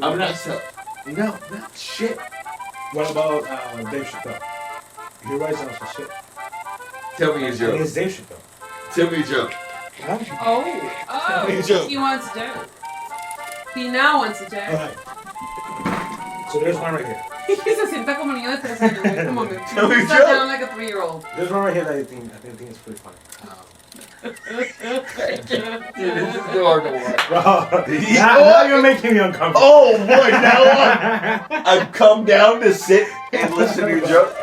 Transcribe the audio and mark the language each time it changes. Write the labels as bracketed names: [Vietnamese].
[English] I'm not so. No, not shit. What about Dave Chappelle? He writes down some shit. Tell me a And joke. it's Dave Chappelle. Tell me a joke. Huh? Oh, Joke. he wants a joke. He now wants a joke. Alright. So there's one right here. [Spanish] Se sienta como niño de 3 años, güey, como me [English] Tell me a sat joke. down like a 3-year-old. There's one right here that I think is pretty funny. Dude, this is hard to watch. Bro, You now, know now what? you're making me uncomfortable. Oh boy, now I've come down to sit and listen to your joke.